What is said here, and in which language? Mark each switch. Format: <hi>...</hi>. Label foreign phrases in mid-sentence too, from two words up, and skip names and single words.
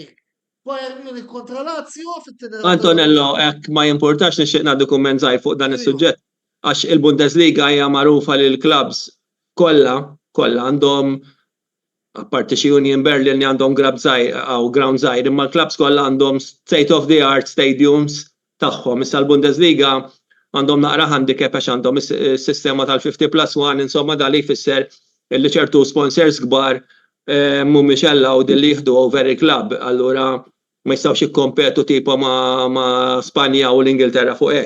<mt>Bayern Munich kontra Lazio fit-tieni. Antonello, hekk ma jimportax nixtieq nagħdu kumment żgħir fuq dan is-suġġett għax il-Bundesliga hija magħrufa li l-clubs kollha għandhom apparti xi Union Berlin li għandhom ground żgħir, imma l-clubs kollha għandhom</mt> <en>state of the art stadiums</en> <mt>tagħhom. Issa l-Bundesliga għandhom naqra handicap għax għandhom is-sistema tal-50+1 insomma dan li jfisser li ċertu sponsors kbar mhumiex allowed li jieħdu over il-club, allura ma jistgħux jikkompetu tipo ma' Spanja u l-Ingilterra fuq hekk.</mt>